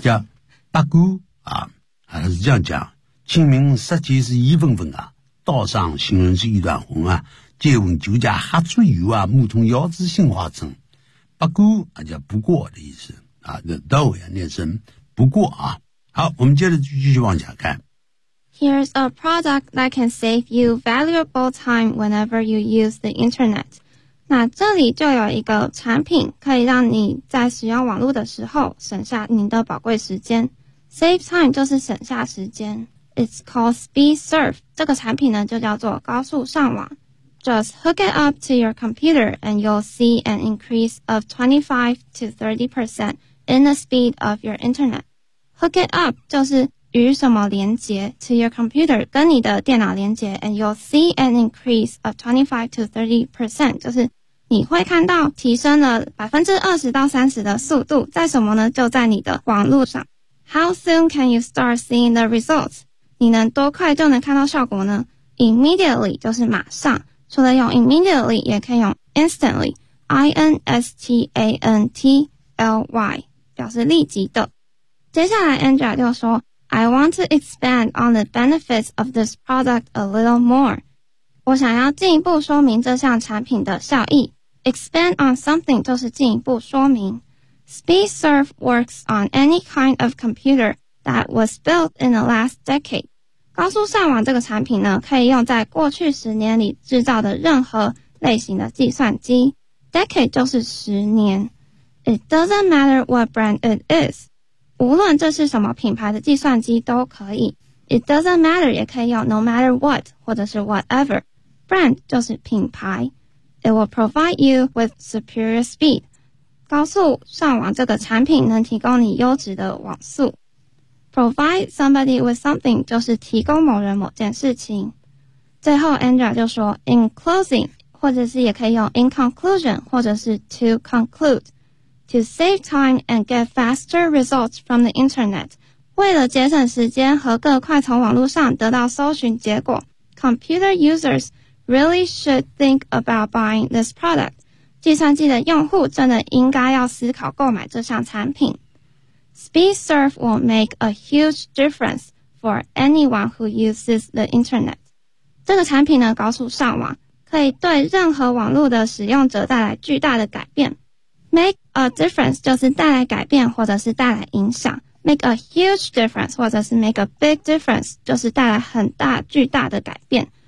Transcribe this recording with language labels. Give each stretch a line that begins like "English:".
Chinese: 叫八姑啊还是这样讲清明杀鸡是一份份啊道上行人是一段红啊借问酒家哈醉鱼啊木桶腰子杏花村八姑啊叫不过的意思啊那 though 要念成不过啊好我们接着继续往下看。
English: Here's a product that can save you valuable time whenever you use the internet.
Chinese: 那这里就有一个产品可以让你在使用网络的时候省下你的宝贵时间。 Save time 就是省下时间。
English: It's called SpeedSurf.
Chinese: 这个产品呢就叫做高速上网。
English: Just hook it up to your computer and you'll see an increase of 25-30% in the speed of your internet. Hook it up
Chinese: 就是与什么连接
English: to your computer
Chinese: 跟你的电脑连接
English: and you'll see an increase of 25-30%
Chinese: 就是你会看到提升了 20-30% 的速度在什么呢就在你的网路上
English: How soon can you start seeing the results?
Chinese: 你能多快就能看到效果呢 Immediately 就是马上除了用 immediately 也可以用 instantly I-N-S-T-A-N-T-L-Y 表示立即的接下来 Andrea 就说
English: I want to expand on the benefits of this product a little more.
Chinese: 我想要进一步说明这项产品的效益。 Expand on something 就是进一步说明。
English: SpeedSurf works on any kind of computer that was built in the last decade.
Chinese: 高速上网这个产品呢可以用在过去十年里制造的任何类型的计算机。
English: Decade
Chinese: 就是十年。
English: It doesn't matter what brand it is.
Chinese: 无论这是什么品牌的计算机都可以。
English: It doesn't matter
Chinese: 也可以用
English: no matter what 或者是 whatever. Brand
Chinese: 就是品牌。
English: It will provide you with superior speed.
Chinese: 高速上网这个产品能提供你优质的网速。 Provide somebody with something 就是提供某人某件事情。
English: 最后 Andrea 就说 in closing
Chinese: 或者是也可以用
English: in conclusion 或者是 to concludeTo save time and get faster results from the internet.
Chinese: 为了节省时间和更快从网络上得到搜寻结果 ,
English: computer users really should think about buying this product.
Chinese: 计算机的用户真的应该要思考购买这项产品。
English: SpeedSurf will make a huge difference for anyone who uses the internet.
Chinese: 这个产品呢，高速上网，可以对任何网络的使用者带来巨大的改变。 Make a difference 就是带来改变或者是带来影响。
English: Make a huge difference
Chinese: 或者是
English: make a big difference
Chinese: 就是带来很大巨大的改变。